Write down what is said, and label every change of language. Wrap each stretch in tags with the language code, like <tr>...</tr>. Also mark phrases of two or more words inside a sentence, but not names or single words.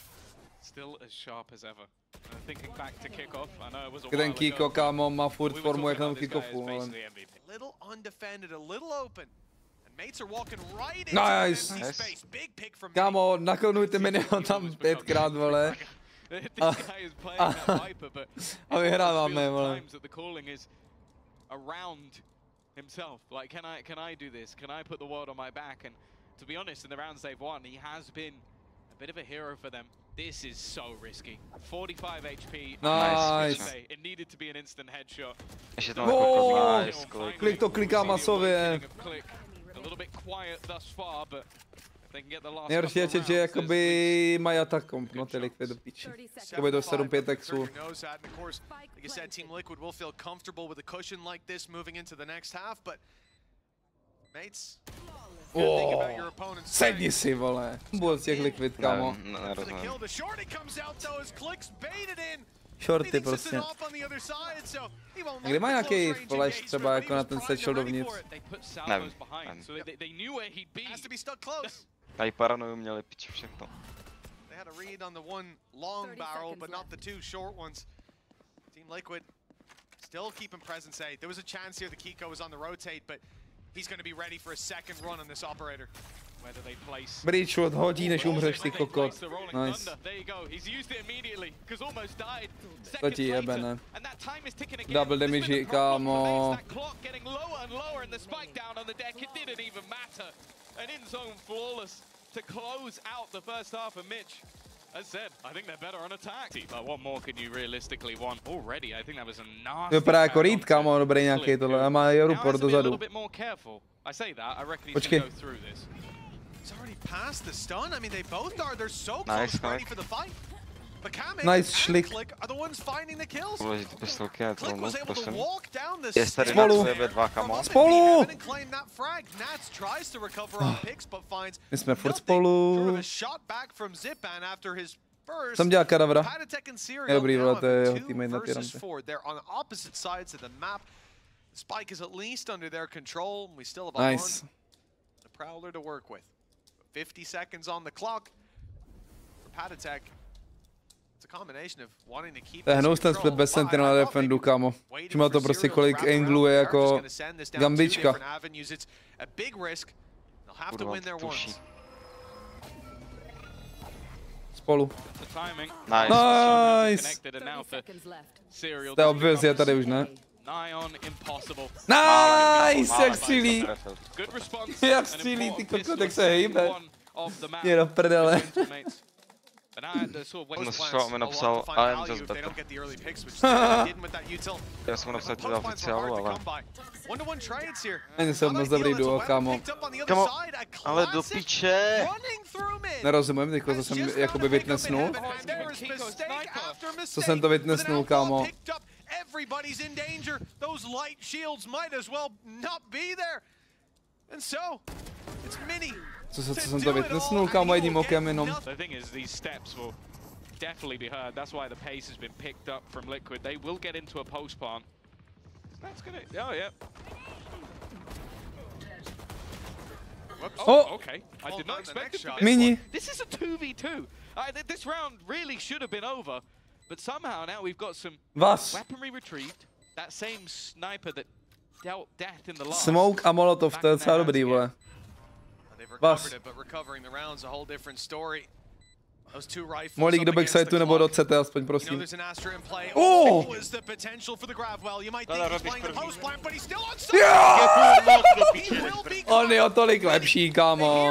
<cs>Ten Kiko, kámo, má furt formu jak na kickoffu, ale...</cs> <en>Nice!</en> <cs>Kámo, naklonujte Minnyho tam 5krát, vole. A vyhráváme, vole.</cs> <en>Himself, like, can I do this? Can I put the world on my back? And to be honest, in the rounds they've won, he has been a bit of a hero for them. This is so risky. 45 HP. Nice. It needed to be an instant headshot. Oh, nice.</en> <cs>Klik to kliká masově.</cs> <en>A little bit quiet thus far, but they can get the last.</en> <cs>Nejhorší je, že jakoby mají atak komp, no ty Liquid do piči. Jakoby do 7-5 exů.</cs> <en>Like I said, Team Liquid will feel comfortable with a cushion like this moving into the next half, but Mates,</en> <cs>sedni si, vole. Byl z těch Liquid, kámo. Shorty prostě. A kde má nějaký flash třeba jako na ten sečel dovnitř? Nevím. Tady paranoju měli piči všechno.</cs> <en>Team Liquid still keeping presence. There was a chance here the Kiko was on the rotate, but he's going to be ready for a second run on this operator. Whether they place</en> <cs>Bridge odhodí, než umřeš, ty kokot. Nice. To ti jebe, ne? Double damage, kámo.</cs> <en>As said, I think they're better on attack. But what more can you realistically want? Already, I think that was a nasty.</en> <cs>Vypadá jako read, kámo, dobrý nějaký tohle. A má Europort dozadu. Počkej.</cs> <en>He's already passed the stun. I mean, they both are. They're so close, ready for the fight. But nice šlik. Are the ones finding the kills?</en> <cs>Důležitý pistolky, já to</cs> <en>was able to walk down this.</en> <cs>Je tady na sebe dva, kamo. Spolu! My jsme furt spolu. Jsem dělal kadavra. Je dobrý, vole, to je jeho teammate na tyrante.</cs> <en>Spike is at least under their control. We still have nice. The Prowler to work with. 50 seconds on the clock. For Patatek. It's a combination of wanting to keep.</en> <cs>To je hnusný split bez sentinel na defendu, kámo. Má to prostě kolik anglů je jako gambička.</cs> <en>A big risk. They'll have to win their ones.</en> <cs>spolu.</cs> <en>Nice. Nice!</en> <cs>To je obvious, je tady už, ne? Nice! Jak střílí! Jak střílí, ty kokot, jak se hejbe. Je do prdele. Mi napsal AM</cs> <en>just better.</en> <cs>Já jsem mu napsal teda oficiálu, ale... Ani jsem moc dobrý duo, kámo. Kámo, ale do piče. Nerozumím, teďko to jsem jakoby witnessnul. Co jsem to witnessnul, kámo?</cs> <en>Everybody's in danger. Those light shields might as well not be there. And so, it's Minny.</en> <cs>Co jsem to witnessnul, kámo, jedním okem jenom.</cs> <en>The thing is, these steps will definitely be heard. That's why the pace has been picked up from Liquid. They will get into a post plant. That's gonna. Oh yeah. Oh, okay. I did not expect it to be Minny. This is a 2v2. This round really should have been over, but somehow now we've got some weaponry retrieved. That same sniper that dealt death in the last.</en> <cs>Smoke a molotov, to je docela dobrý, vole. Vas. Molík do backsitu nebo do CT, aspoň prosím. On je o tolik lepší, kámo.</cs>